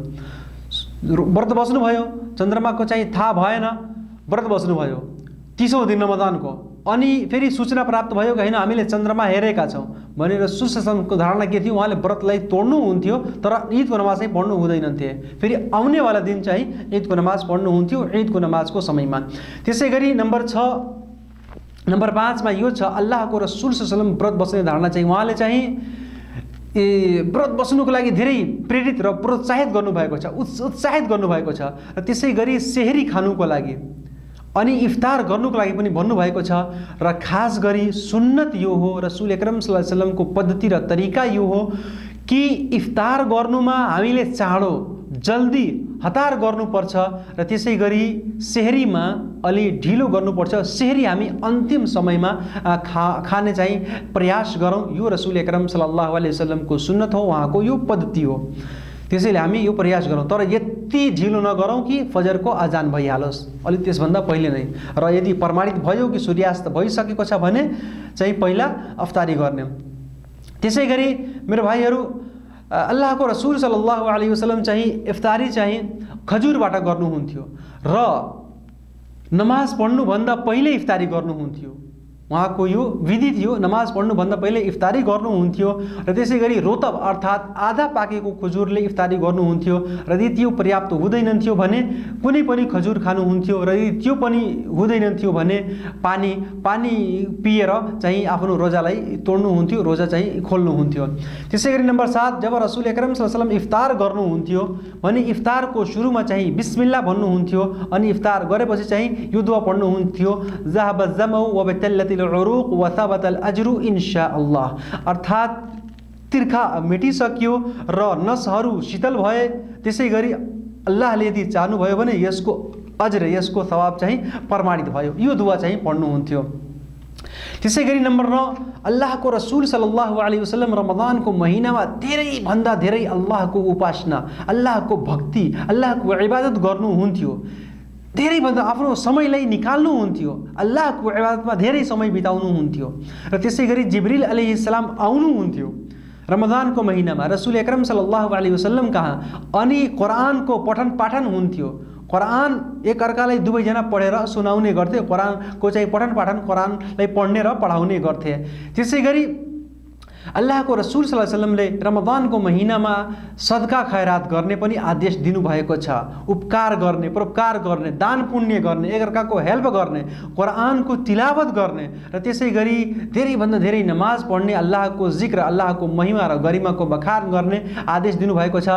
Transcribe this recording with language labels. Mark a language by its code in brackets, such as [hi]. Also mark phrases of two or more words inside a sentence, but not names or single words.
[ne] व्रत बस्नुभयो, चन्द्रमाको चाहिँ थाहा भएन, व्रत बस्नुभयो 30औं दिन रमदानको, अनि फेरि सूचना प्राप्त भयो कि हैन हामीले चन्द्रमा हेरेका छौँ भनेर सुशासनको धारणा के थियो, उहाँले व्रतलाई तोड्नुहुन्थ्यो तर ईदको नमाज चाहिँ पढ्नु हुँदैनन्थे। फेरि आउनेवाला दिन चाहिँ ईदको नमाज पढ्नुहुन्थ्यो ईदको नमाजको समयमा। त्यसै गरी नम्बर 6, नम्बर 5 मा यो छ अल्लाहको रसूल [ar] صلى الله عليه وسلم [ne] व्रत बस्ने धारणा चाहिँ उहाँले चाहिँ व्रत बस्नुको लागि धेरै प्रेरित र प्रोत्साहित गर्नुभएको छ, उत्साहित गर्नुभएको छ। र त्यसै गरी सेहरी खानुको लागि अनि इफ्तार गर्नुको लागि पनि भन्नुभएको छ। र खास गरी सुन्नत यो हो, [ar] رسول أكرم صلى الله عليه وسلم [ne] पद्धति र तरिका यो हो कि इफ्तार गर्नुमा हामीले चाँडो जल्दी हतार गर्नुपर्छ र त्यसै गरी सेहरीमा अलि ढिलो गर्नुपर्छ। सेहरी हामी अन्तिम समयमा खाने चाहिँ प्रयास गरौँ। यो [ar] رسول أكرم صلى الله عليه وسلم [ne] सुन्नत हो, उहाँको यो पद्धति हो। त्यसैले हामी यो प्रयास गरौँ, तर यति ढिलो नगरौँ कि फजरको अजान भइहालोस्, अलि त्यसभन्दा पहिले नै। र यदि प्रमाणित भयो कि सूर्यास्त भइसकेको छ भने चाहिँ पहिला अफ्तारी गर्ने। त्यसै गरी मेरो भाइहरू, अल्लाहको रसूल [ar] صلى الله عليه وسلم [ne] चाहिँ इफ्तारी चाहिँ खजुरबाट गर्नुहुन्थ्यो र नमाज पढ्नुभन्दा पहिले इफ्तारी गर्नुहुन्थ्यो। उहाँको यो विधि थियो, नमाज पढ्नुभन्दा पहिले इफ्तारी गर्नुहुन्थ्यो। र त्यसै गरी रोतब अर्थात् आधा पाकेको खजुरले इफ्तारी गर्नुहुन्थ्यो। र यदि त्यो पर्याप्त हुँदैनथ्यो भने कुनै पनि खजुर खानुहुन्थ्यो। र यदि त्यो पनि हुँदैनथ्यो भने पानी पिएर चाहिँ आफ्नो रोजालाई तोड्नुहुन्थ्यो, रोजा चाहिँ खोल्नुहुन्थ्यो। त्यसै गरी नम्बर 7, जब [ar] رسول أكرم صلى الله عليه وسلم [ne] इफ्तार गर्नुहुन्थ्यो भने इफ्तारको सुरुमा चाहिँ बिस्मिल्लाह भन्नुहुन्थ्यो अनि इफ्तार गरेपछि चाहिँ यो दुआ पढ्नुहुन्थ्यो, [ar] ذهب الظمأ وابتلت العروق وثبت الأجر إن شاء الله. [ne] अर्थात् तिर्खा मेटिसक्यो र नसहरू शीतल भए। त्यसै गरी अल्लाहले यदि चाहनुभयो भने यसको अज्र, यसको सवाब चाहिँ प्रमाणित भयो। यो दुआ चाहिँ पढ्नुहुन्थ्यो। त्यसै गरी नम्बर 9, अल्लाहको रसूल [ar] صلى الله عليه وسلم [ne] रमजानको महिनामा धेरै भन्दा धेरै अल्लाहको उपासना, अल्लाहको भक्ति, अल्लाहको इबादत गर्नुहुन्थ्यो। धेरै भन्दा आफ्नो समयलाई निकाल्नुहुन्थ्यो, अल्लाहको इबादतमा धेरै समय बिताउनुहुन्थ्यो। र त्यसै गरी जिब्रिल अलैहिस्सलाम आउनुहुन्थ्यो रमजानको महिनामा [ar] رسول أكرم صلى الله عليه وسلم [ne] कहाँ अनि कुरानको पठन पाठन हुन्थ्यो। कुरान एक अर्कालाई दुवैजना पढेर सुनाउने गर्थे। कुरानको चाहिँ पठन पाठन कुरानलाई पढ्ने र पढाउने गर्थे। त्यसै गरी अल्लाहको रसूल [ar] صلى الله عليه وسلم [ne] रमजानको महिनामा सदका खैरात गर्ने पनि आदेश दिनुभएको छ। उपकार गर्ने, परोपकार गर्ने, दान पुण्य गर्ने, एकअर्काको हेल्प गर्ने, कुरानको तिलावत गर्ने र त्यसै गरी धेरैभन्दा धेरै नमाज पढ्ने, अल्लाहको जिक्र, अल्लाहको महिमा र गरिमाको बखान गर्ने आदेश दिनुभएको छ।